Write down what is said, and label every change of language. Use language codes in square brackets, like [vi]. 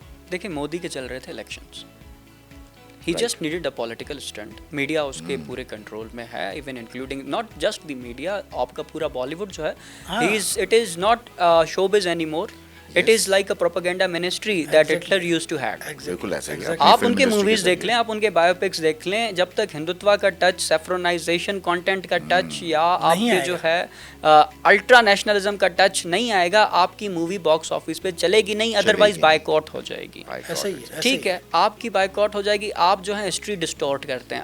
[ur] دیکھیں مودی کے چل رہے تھے elections, [en] He just needed a political stunt. [ur] Media اس کے پورے کنٹرول میں ہے, [en] even including not just the media, [ur] آپ کا پورا بالی ووڈ جو ہے [en] It is not showbiz anymore. It is like a propaganda ministry that Hitler used to have. [ur] بالکل ایسا ہی. آپ ان کے موویز دیکھ لیں, آپ ان کے بایو پکس دیکھ لیں, جب تک ہندوتوا کا ٹچ, سیفرونائزیشن کانٹینٹ کا ٹچ یا آپ کے جو ہے الٹرا نیشنلزم کا ٹچ نہیں آئے گا, آپ کی مووی باکس آفس پہ چلے گی نہیں, ادروائز بائک آؤٹ ہو جائے گی. ٹھیک ہے, آپ کی بائک آؤٹ ہو جائے گی. آپ جو ہے ہسٹری ڈسٹورٹ کرتے ہیں.